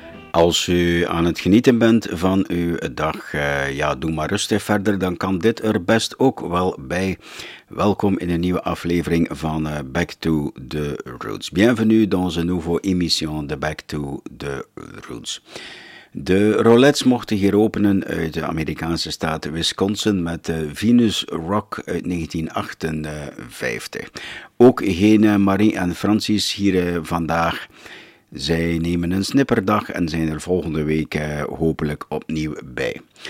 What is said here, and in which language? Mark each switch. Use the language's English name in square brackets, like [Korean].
[Dutch] Als u aan het genieten bent van uw dag, doe maar rustig verder, dan kan dit er best ook wel bij. Welkom in een nieuwe aflevering van Back to the Roots. [French] Bienvenue dans une nouvelle émission de Back to the Roots. [Dutch] De Rolettes mochten hier openen uit de Amerikaanse staat Wisconsin met Venus Rock uit 1958. Ook geen Marie en Francis hier vandaag. Zij nemen een snipperdag en zijn er volgende week hopelijk opnieuw bij.